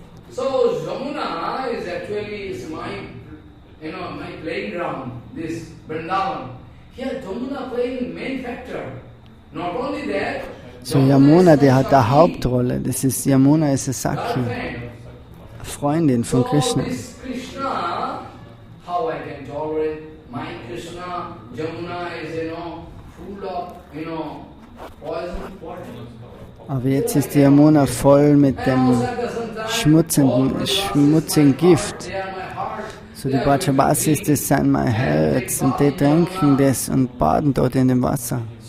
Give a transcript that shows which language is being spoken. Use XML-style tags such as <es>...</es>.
<en>So Yamuna is actually my playing ground, this Vrindavan. Here Yamuna playing main factor. Not only that.</en> <de>So Yamuna, die hat eine Hauptrolle. Das ist Yamuna ist eine Sakhi, Freundin von Krishna.</de> <en>So this Krishna, how I can tolerate my Krishna? Yamuna is full of poison.</en> <de>Aber jetzt ist die Yamuna voll mit dem schmutzigen Gift. So die Brajavasis, das sind mein Herz und die trinken das und baden dort in dem Wasser.</de>